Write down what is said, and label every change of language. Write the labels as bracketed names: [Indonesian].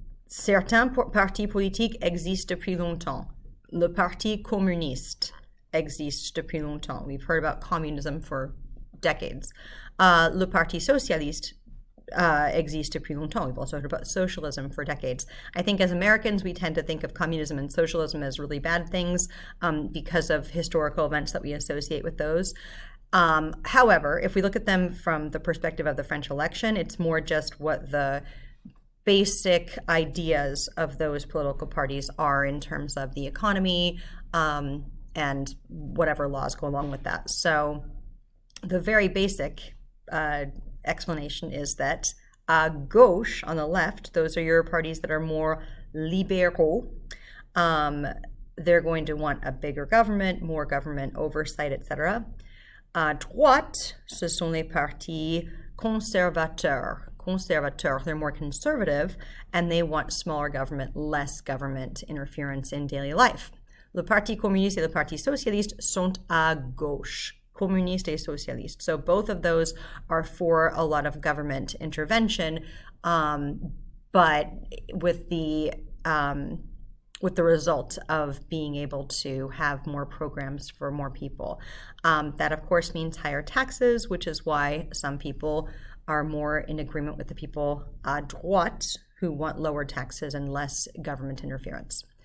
[French] Certains partis politiques existent depuis longtemps. Le Parti communiste exists depuis longtemps. [English] We've heard about communism for decades. [French] Le Parti socialiste existe depuis longtemps. [English] We've also heard about socialism for decades. I think as Americans, we tend to think of communism and socialism as really bad things because of historical events that we associate with those. However, if we look at them from the perspective of the French election, it's more just what the basic ideas of those political parties are in terms of the economy and whatever laws go along with that. So the very basic explanation is that [French] à gauche, [English] on the left, those are your parties that are more libéraux. They're going to want a bigger government, more government oversight, etc. [French] À droite, ce sont les partis conservateurs. [English] Conservateurs, they're more conservative, and they want smaller government, less government interference in daily life. [French] Le Parti communiste et le Parti socialiste sont à gauche. Communiste et socialiste. [English] So both of those are for a lot of government intervention, but with the result of being able to have more programs for more people. That, of course, means higher taxes, which is why some people are more in agreement with the people [French] à droite [English] who want lower taxes and less government interference.